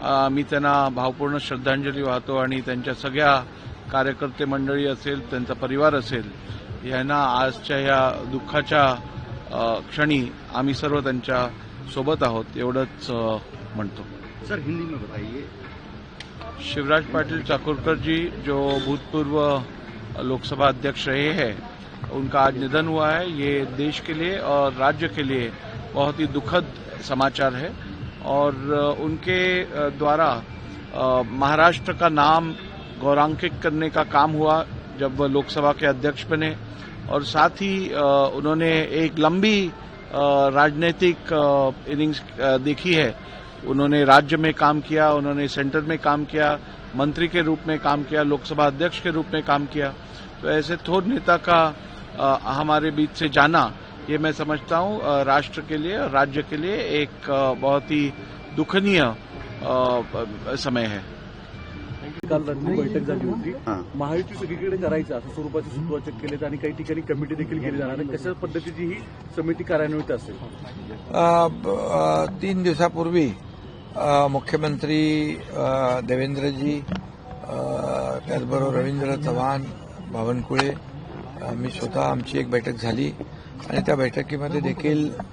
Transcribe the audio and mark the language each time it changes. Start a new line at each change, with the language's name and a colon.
Marathi: मी त्यांना भावपूर्ण श्रद्धांजली वाहतो आणि त्यांच्या सगळ्या कार्यकर्ते मंडळी असेल, त्यांचा परिवार असेल, यांना आजच्या या दुःखाच्या क्षणी आम्ही सर्व त्यांच्या सोबत आहोत एवढंच म्हणतो.
Hindi: सर, हिंदी में बताइए. शिवराज पाटिल चाकुरकर जी जो भूतपूर्व लोकसभा अध्यक्ष रहे हैं, उनका आज निधन हुआ है. ये देश के लिए और राज्य के लिए बहुत ही दुखद समाचार है और उनके द्वारा महाराष्ट्र का नाम गौरवान्वित करने का काम हुआ जब वह लोकसभा के अध्यक्ष बने और साथ ही उन्होंने एक लंबी राजनीतिक इनिंग्स देखी है. उन्होंने राज्य में काम किया, उन्होंने सेंटर में काम किया, मंत्री के रूप में काम किया, लोकसभा अध्यक्ष के रूप में काम किया. तो ऐसे थोर नेता का हमारे बीच से जाना, ये मैं समझता हूँ राष्ट्र के लिए और राज्य के लिए एक बहुत ही दुखनीय समय है.
Marathi: काल रात्री बैठक झाली होती. महायुती सगळीकडे करायचं असं स्वरूपाचे सूत्रवाचक केलेत आणि काही ठिकाणी कमिटी देखील केली जाणार आहे. कशा पद्धतीची ही समिती कार्यान्वित असेल? 3 दिवसापूर्वी मुख्यमंत्री देवेंद्रजी, त्याचबरोबर रवींद्र चव्हाण, बावनकुळे, मी स्वतः आमची एक बैठक झाली आणि त्या बैठकीमध्ये देखील